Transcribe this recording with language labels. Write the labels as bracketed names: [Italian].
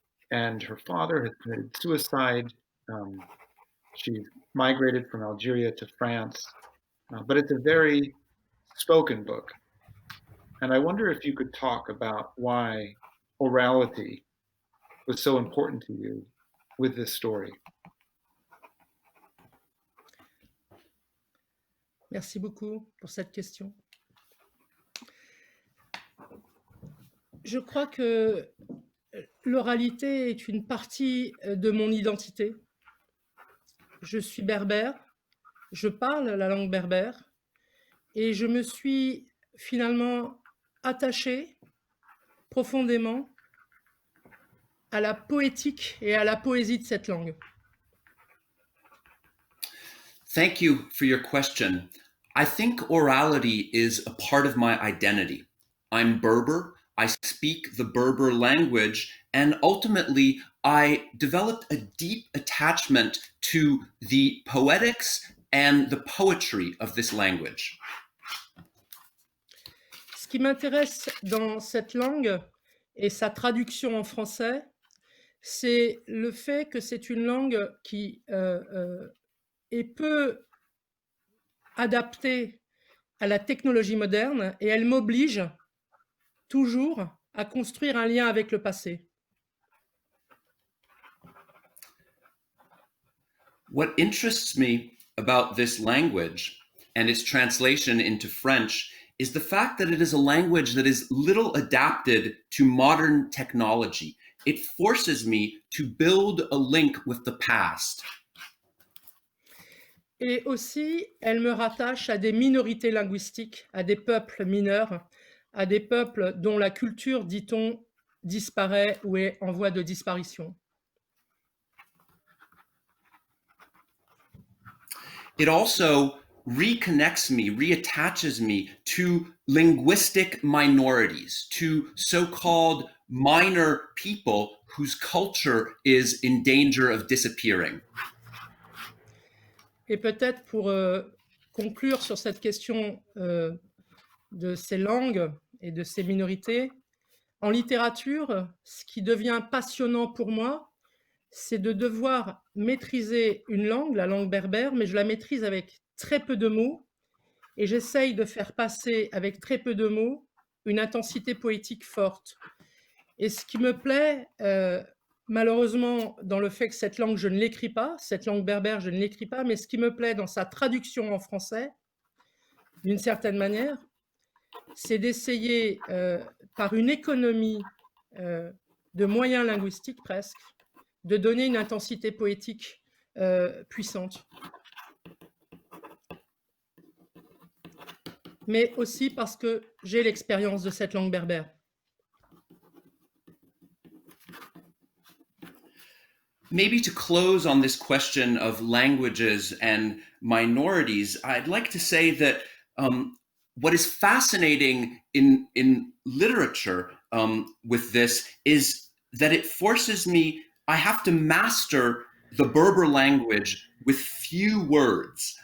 [English] And her father has committed suicide. She migrated from Algeria to France, but it's a very spoken book. And I wonder if you could talk about why orality was so important to you with this story. [French] Merci beaucoup pour cette question. Je crois que l'oralité est une partie de mon identité. Je suis berbère, je parle la langue berbère et je me suis finalement attachée profondément à la poétique et à la poésie de cette langue. [English] Thank you for your question. I think orality is a part of my identity. I'm Berber. I speak the Berber language, and ultimately I developed a deep attachment to the poetics and the poetry of this language. [French] Ce qui m'intéresse dans cette langue et sa traduction en français, c'est le fait que c'est une langue qui est peu adaptée à la technologie moderne et elle m'oblige toujours à construire un lien avec le passé. [English] What interests me about this language and its translation into French is the fact that it is a language that is little adapted to modern technology. It forces me to build a link with the past. [French] Et aussi, elle me rattache à des minorités linguistiques, à des peuples mineurs, à des peuples dont la culture, dit-on, disparaît ou est en voie de disparition. [English] It also reconnects me, reattaches me to linguistic minorities, to so-called minor people whose culture is in danger of disappearing. [French] Et peut-être pour conclure sur cette question de ces langues et de ces minorités. En littérature, ce qui devient passionnant pour moi, c'est de devoir maîtriser une langue, la langue berbère, mais je la maîtrise avec très peu de mots et j'essaye de faire passer avec très peu de mots une intensité poétique forte. Et ce qui me plaît, malheureusement, dans le fait que cette langue, je ne l'écris pas, cette langue berbère, je ne l'écris pas, mais ce qui me plaît dans sa traduction en français, d'une certaine manière, c'est d'essayer, par une économie de moyens linguistiques presque, de donner une intensité poétique puissante. Mais aussi parce que j'ai l'expérience de cette langue berbère. [English] Maybe to close on this question of languages and minorities, I'd like to say that what is fascinating in literature with this is that it forces me, I have to master the Berber language with few words.